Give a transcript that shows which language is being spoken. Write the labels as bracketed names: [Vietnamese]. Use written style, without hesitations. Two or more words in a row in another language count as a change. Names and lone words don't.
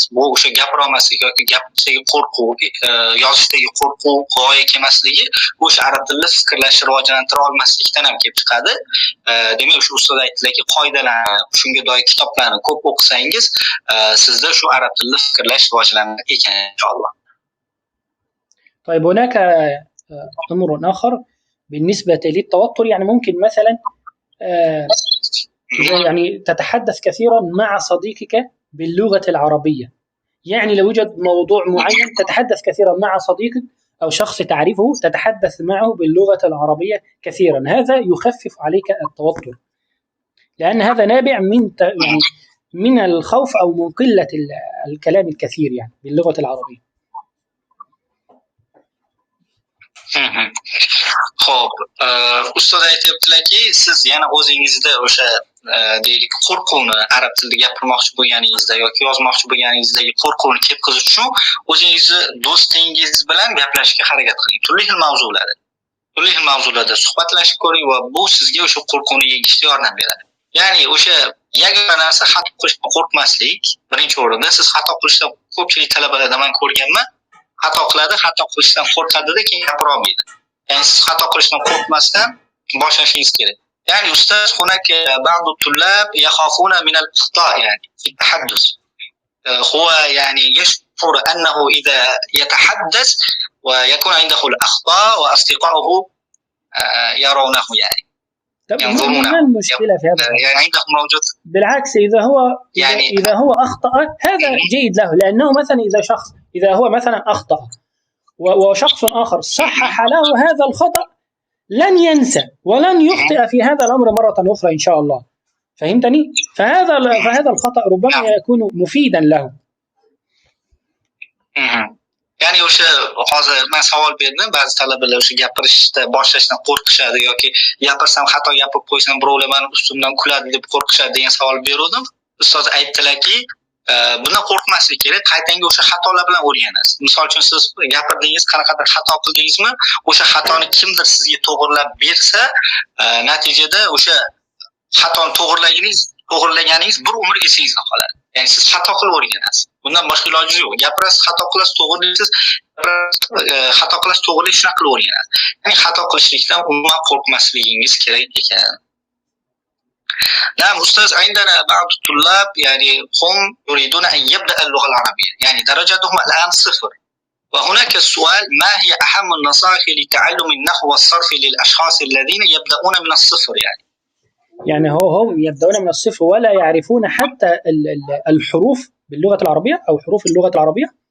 [Uzbek] Bu o'sha gapira olmaslik yoki gapirishdagi qo'rquv, yozishdagi qo'rquv, g'oya kelmasligi o'sha arab tilida fikrlashni rivojlantira olmaslikdan ham kelib chiqadi. Demak, o'sha ustoz aytdilarki, qoidalarni, shunga doir kitoblarni ko'p o'qisangiz, sizda shu arab tilida fikrlash rivojlanar ekan inshaalloh. [Arabic] طيب هناك أمر آخر بالنسبة للتوتر، يعني ممكن مثلا يعني تتحدث كثيرا مع صديقك باللغة العربية، يعني لو يوجد موضوع معين تتحدث كثيرا مع صديقك أو شخص تعرفه تتحدث معه باللغة العربية كثيرا، هذا يخفف عليك التوتر، لأن هذا نابع من الخوف أو من قلة الكلام الكثير يعني باللغة العربية. [Uzbek] Xo'p, ustoz aytibdilarki, siz yana o'zingizda o'sha deylik qo'rquvni arab tilida gapirmoqchi bo'lganingizda yoki yozmoqchi bo'lganingizdagi qo'rquvni ketkazish uchun o'zingizni do'stingiz bilan gaplashishga harakat qiling. Turli xil mavzularda suhbatlashib ko'ring va bu sizga o'sha qo'rquvni yengishga yordam beradi. Ya'ni o'sha yagona narsa xato qilishdan qo'rqmaslik. Birinchi o'rinda siz xato qilishdan ko'pchilik talabalarda men ko'rganman, xato qiladi, xato qilishdan qo'rqadi-da, keyin gapira olmaydi. Ya'ni siz xato qilishdan qo'rqmasdan boshlashingiz kerak. [Arabic] يعني أستاذ هناك بعض الطلاب يخافون من الأخطاء يعني في التحدث. هو يعني يشعر أنه إذا يتحدث ويكون عنده الأخطاء وأصدقائه يرونه يعني ينظرونه. ما المشكلة في هذا؟ يعني عنده موجود. بالعكس، إذا هو أخطأ هذا جيد له، لأنه مثلا إذا هو مثلا أخطأ وشخص آخر صحح له هذا الخطأ لن ينسى ولن يخطئ في هذا الأمر مرة أخرى إن شاء الله. فهمتني؟ فهذا الخطأ ربما يكون مفيدا له. [Uzbek] ya'ni o'sha hozir men savol berdim, ba'zi talabalar o'sha gapirishda boshlashdan qo'rqishadi yoki gapirsam xato gapirib qo'ysam birovlar meni ustimdan kuladi deb qo'rqishadi degan savol berdim. Ustoz aytdilarki, bundan qo'rqmaslik kerak, qaytanga o'sha xatolar bilan o'rganasiz. Misol uchun siz gapirdingiz, qanaqadir xato qildingizmi, o'sha xatoni kimdir sizga to'g'rilab bersa, natijada o'sha xatoni to'g'irlaganingiz bir umr esingizda qoladi. Ya'ni siz xato qilib o'rganasiz. Bundan boshqa iloji yo'q. Gapirasiz, xato qilasiz, to'g'irlaysiz, xato qilasiz, to'g'irlaysiz, shunaqa qilib o'rganasiz. Ya'ni xato qilishlikdan umuman qo'rqmasligingiz kerak ekan. [Arabic] نعم أستاذ، عندنا بعض الطلاب يعني هم يريدون أن يبدأ اللغة العربية، يعني درجتهم الآن 0. وهناك السؤال: ما هي أهم النصائح لتعلم النحو والصرف للأشخاص الذين يبدأون من الصفر؟ يعني هم يبدأون من الصفر ولا يعرفون حتى الحروف باللغة العربية أو حروف اللغة العربية؟